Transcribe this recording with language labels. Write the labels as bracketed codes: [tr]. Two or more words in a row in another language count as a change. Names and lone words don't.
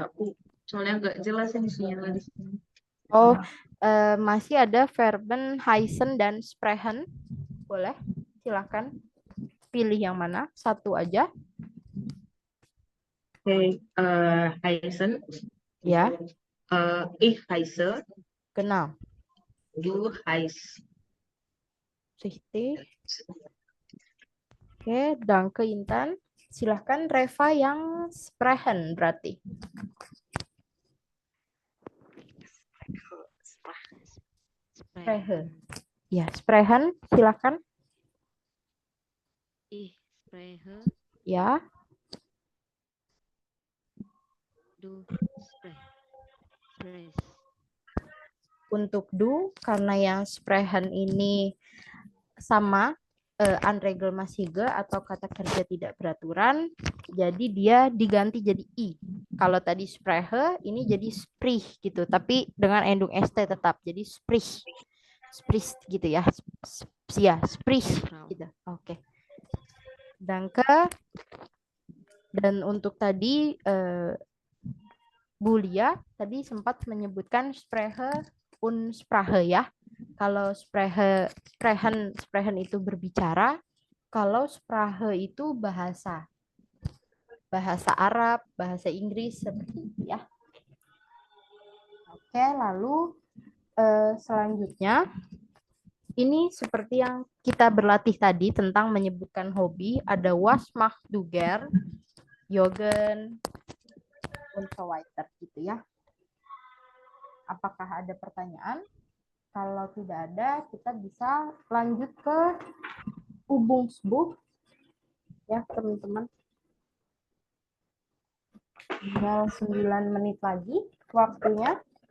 [id] Soalnya nggak jelas ini sinyalnya di sini. Oh, masih ada [de] verben heißen [id] dan sprechen. Boleh? Silakan pilih yang mana? Satu aja. Oke, [de] heißen, [id] Ya, [de] ich heiße, genau. du heißt. Richtig. Oke, danke Intan. [id] Silahkan Reva yang sprechen berarti. Sprechen. Ya, sprechen, silakan. [de] Ich spreche, [id] Ya, [de] du sprichst. [id] untuk do karena yang sprechen ini sama unregelmäßige atau kata kerja tidak beraturan, jadi dia diganti jadi i. Kalau tadi spreche, ini jadi sprich gitu, tapi dengan endung st tetap, jadi sprich, sprich gitu ya, ya sprich Frau. gitu. Oke. Danke. Dan untuk tadi Bu Lia tadi sempat menyebutkan [de] spreche und Sprache [id] ya. Kalau sprechen itu berbicara, kalau Sprache itu bahasa. Bahasa Arab, bahasa Inggris seperti itu ya. Oke, lalu selanjutnya ini seperti yang kita berlatih tadi tentang menyebutkan hobi, ada [de] was macht du gern, joggen, und so weiter [id] gitu ya. Apakah ada pertanyaan? Kalau tidak ada, kita bisa lanjut ke Übungsbuch ya teman-teman. Tinggal 9 menit lagi waktunya.